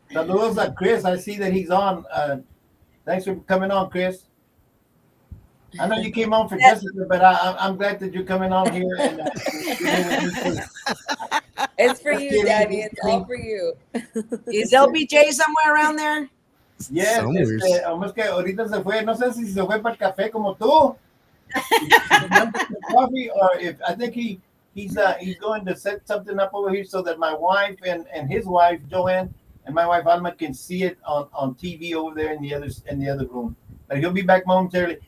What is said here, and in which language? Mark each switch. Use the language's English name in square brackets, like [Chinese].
[Spanish] Saludos a Chris. [English] I see that he's on. Thanks for coming on, Chris. I know you came on for Jessica, but I'm glad that you're coming on here. And, It's for you, Daddy. It's all for you. Is LBJ somewhere around there? yes, Somewhere. [Spanish] vamos que ahorita se fue. No sé si se fue para el café como tú. [English] Coffee, or if I think he's going to set something up over here so that my wife and his wife Joanne and my wife Alma can see it on TV over there in the other room. But he'll be back momentarily.